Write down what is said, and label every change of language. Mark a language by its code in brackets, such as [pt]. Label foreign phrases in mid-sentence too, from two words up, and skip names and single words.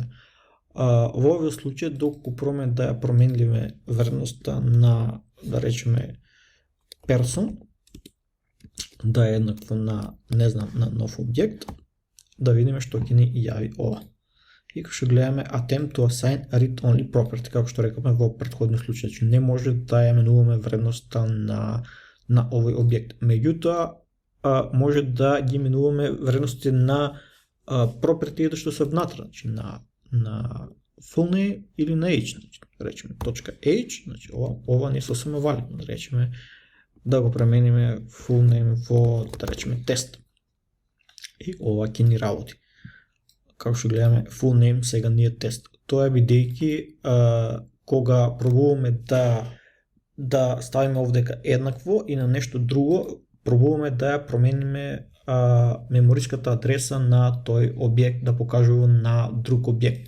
[mk] Во овој случај доколку пробаме да ја променливе вредноста на, да речеме, person, да е еднакво на, не знам, на нов објект, да видиме што ќе ни јави ова. И како што гледаме [en] attempt to assign read-only property, [mk] како што рековме во претходниот случај, че не може да ја менуваме вредноста на овој објект. Меѓутоа, може да ги менуваме вредности на property што се внатре, значи на [en] full name [mk] или на age, значи, да речеме .age, значи ова не е сосема валидно, да речеме да го премениме [en] full name [mk] во, да речеме, тест. И ова ќе ни работи. Како што гледаме, [en] full name [mk] сега не е тест. Тоа е бидејќи кога пробуваме да ставиме овдека еднакво и на нешто друго, пробуваме да ја промениме мемориската адреса на тој објект да покажува на друг објект.